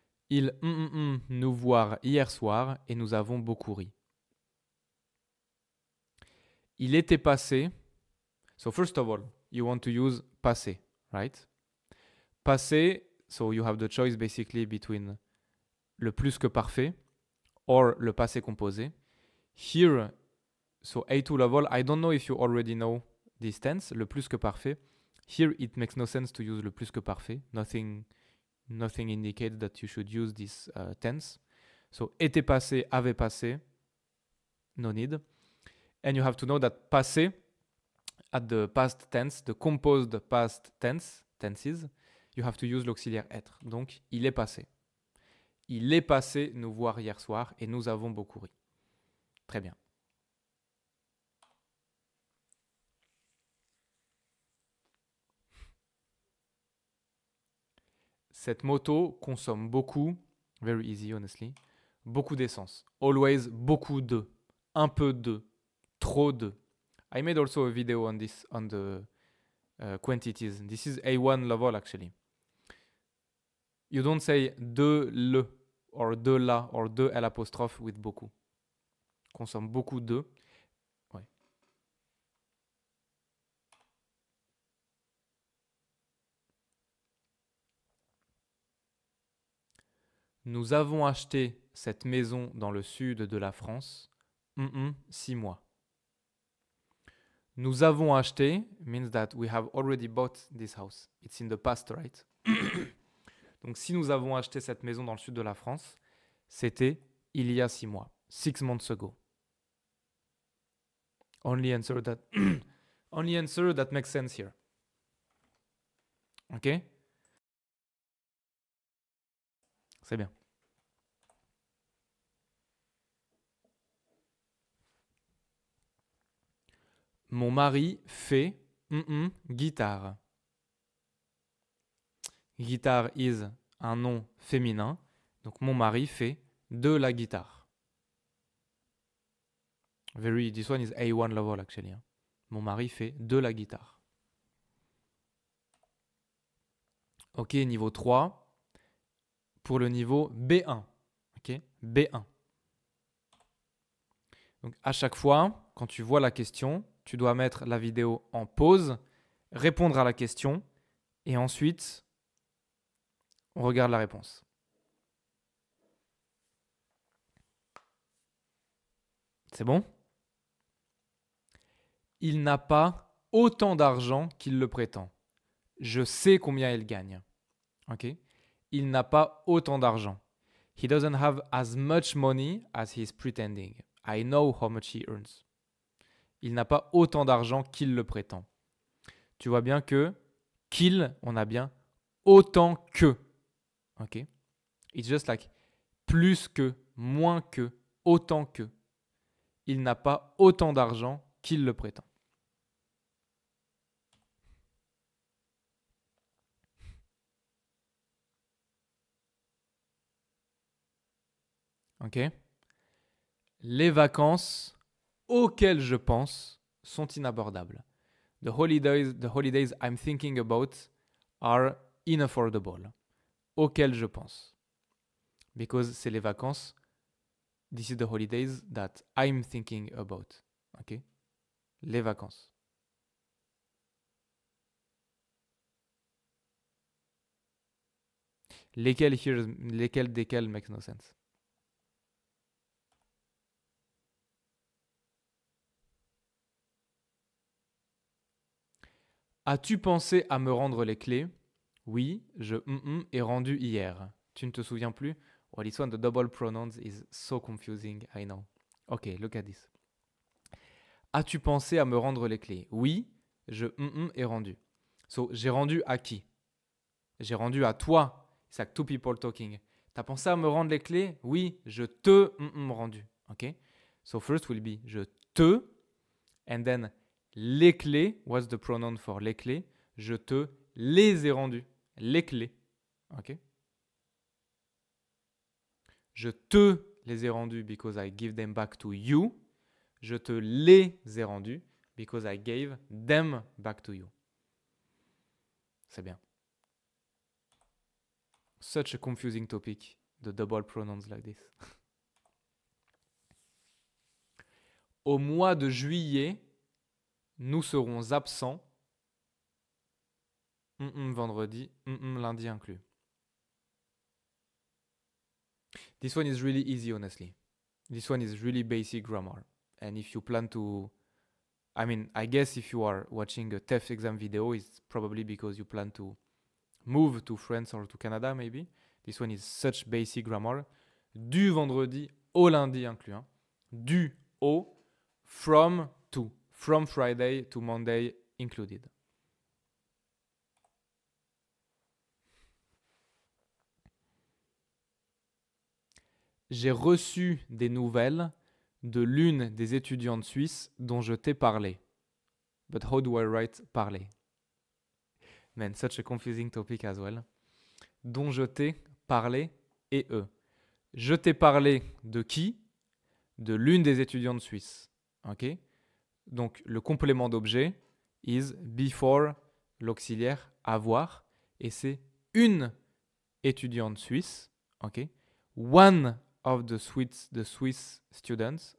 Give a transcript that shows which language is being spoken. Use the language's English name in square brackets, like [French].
[French] Ils nous voir hier soir et nous avons beaucoup ri. Il était passé. [English] So first of all, you want to use passé, right? Passé, so you have the choice basically between le plus que parfait or le passé composé. Here, so A2 level, I don't know if you already know this tense, le plus que parfait. Here, it makes no sense to use le plus que parfait. Nothing indicates that you should use this tense. [French] So, était passé, avait passé, [English] no need. And you have to know that passé, at the past tense, the composed past tenses, you have to use l'auxiliaire être. [French] Donc, il est passé. Il est passé nous voir hier soir et nous avons beaucoup ri. Très bien. Cette moto consomme beaucoup, [English] very easy honestly, [French] beaucoup d'essence. [English] Always [French] beaucoup de, un peu de, trop de. [English] I made also a video on this, on the quantities. This is A1 level actually. You don't say de le, or de la, or de L apostrophe with beaucoup. [French] Consomme beaucoup de. Ouais. Nous avons acheté cette maison dans le sud de la France. 6 mois. Nous avons acheté [English] means that we have already bought this house. It's in the past, right? [French] Donc, si nous avons acheté cette maison dans le sud de la France, c'était il y a 6 mois. [English] 6 months ago. Only answer that makes sense here. Ok? [French] C'est bien. Mon mari fait guitare. Guitare is un nom féminin. Donc mon mari fait de la guitare. [English] This one is A1 level actually. [French] Mon mari fait de la guitare. Ok, niveau 3. Pour le niveau B1. Ok, B1. Donc à chaque fois, quand tu vois la question, tu dois mettre la vidéo en pause, répondre à la question, et ensuite, on regarde la réponse. C'est bon? Il n'a pas autant d'argent qu'il le prétend. Je sais combien il gagne. Ok? Il n'a pas autant d'argent. [English] He doesn't have as much money as he's pretending. I know how much he earns. [French] Il n'a pas autant d'argent qu'il le prétend. Tu vois bien que qu'il, on a bien autant que. Ok? [English] It's just like [French] plus que, moins que, autant que. Il n'a pas autant d'argent qu'il le prétend. Ok? Les vacances auxquelles je pense sont inabordables. [English] The holidays I'm thinking about are inaffordable. [French] Auxquelles je pense. Because c'est les vacances. [English] This is the holidays that I'm thinking about. Ok? [French] Les vacances. [English] Lesquels here, [French] lesquels desquels [English] makes no sense. [French] As-tu pensé à me rendre les clés? Oui, je ai rendu hier. Tu ne te souviens plus? [English] Well, this one, the double pronouns is so confusing, I know. Okay, look at this. [French] As-tu pensé à me rendre les clés? Oui, je ai rendu. [English] So, [French] j'ai rendu à qui? J'ai rendu à toi. [English] It's like two people talking. [French] T'as pensé à me rendre les clés? Oui, je te rendu. [English] Okay? So first will be [French] je te, [English] and then [French] les clés. [English] What's the pronoun for [French] les clés? Je te les ai rendus. Les clés. Ok? Je te les ai rendus [English] because I give them back to you. [French] Je te les ai rendus [English] because I gave them back to you. [French] C'est bien. [English] Such a confusing topic, the double pronouns like this. [French] Au mois de juillet, nous serons absents. Vendredi, lundi inclus. [English] This one is really easy, honestly. This one is really basic grammar. And if you plan to... I mean, I guess if you are watching a TEF exam video, it's probably because you plan to move to France or to Canada, maybe. This one is such basic grammar. [French] Du vendredi au lundi inclus. Hein. Du au, [English] from to. From Friday to Monday included. [French] J'ai reçu des nouvelles de l'une des étudiantes suisses dont je t'ai parlé. [English] But how do I write parler? Man, such a confusing topic as well. [French] Dont je t'ai parlé et eux. Je t'ai parlé de qui? De l'une des étudiantes suisses. Ok? Donc le complément d'objet [English] is before [French] l'auxiliaire avoir et c'est une étudiante suisse. [English] Ok? One of the Swiss students.